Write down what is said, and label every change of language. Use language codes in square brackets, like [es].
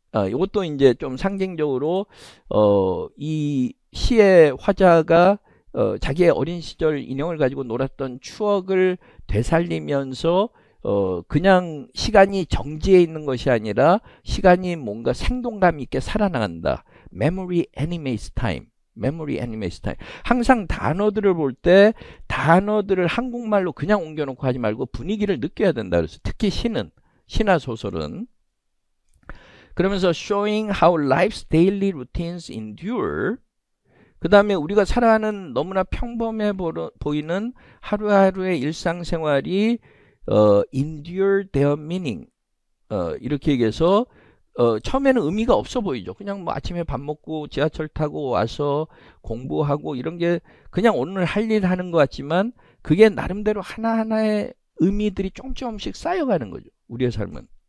[ko] 이것도 이제 좀 상징적으로 이 시의 화자가 자기의 어린 시절 인형을 가지고 놀았던 추억을 되살리면서 그냥 시간이 정지해 있는 것이 아니라 시간이 뭔가 생동감 있게 살아나간다. [en] memory animates time. memory animates time. [ko] 항상 단어들을 볼 때 단어들을 한국말로 그냥 옮겨놓고 하지 말고 분위기를 느껴야 된다. 그래서 특히 시나 소설은. 그러면서 [en] showing how life's daily routines endure. [ko] 그 다음에 우리가 살아가는 너무나 평범해 보이는 하루하루의 일상생활이 [en] endure their meaning. [ko] 이렇게 얘기해서 처음에는 의미가 없어 보이죠. 그냥 뭐 아침에 밥 먹고 지하철 타고 와서 공부하고 이런 게 그냥 오늘 할 일 하는 것 같지만 그게 나름대로 하나하나의 의미들이 조금씩 쌓여가는 거죠. 우리의 삶은.